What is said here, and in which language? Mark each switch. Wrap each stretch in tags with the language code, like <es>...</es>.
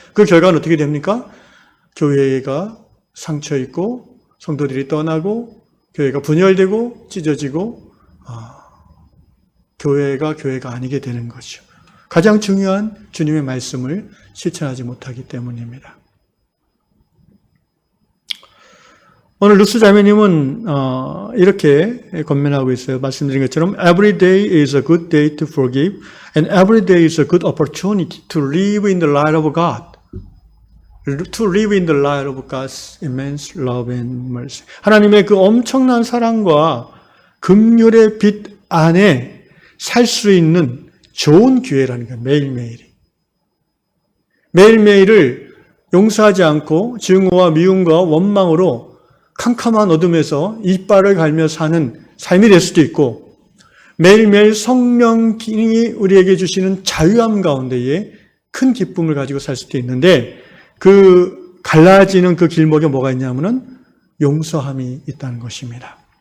<ko>그 결과는 어떻게 됩니까? 교회가 상처 있고 성도들이 떠나고 교회가 분열되고 찢어지고 교회가 아니게 되는 거죠. 가장 중요한 주님의 말씀을 실천하지 못하기 때문입니다. 오늘 루스 자매님은 이렇게 권면하고 있어요. 말씀드린 것처럼</ko> <en>Every day is a good day to forgive and every day is a good opportunity to live in the light of God. To live in the light of God's immense love and mercy.</en> <ko>하나님의 그 엄청난 사랑과 긍휼의 빛 안에 살 수 있는 좋은 기회라는 거예요. 매일매일이. 매일매일을 용서하지 않고 증오와 미움과 원망으로 캄캄한 어둠에서 이빨을 갈며 사는 삶이 될 수도 있고, 매일매일 성령이 우리에게 주시는 자유함 가운데에 큰 기쁨을 가지고 살 수도 있는데, 그 갈라지는 그 길목에 뭐가 있냐면은 용서함이 있다는 것입니다.</ko>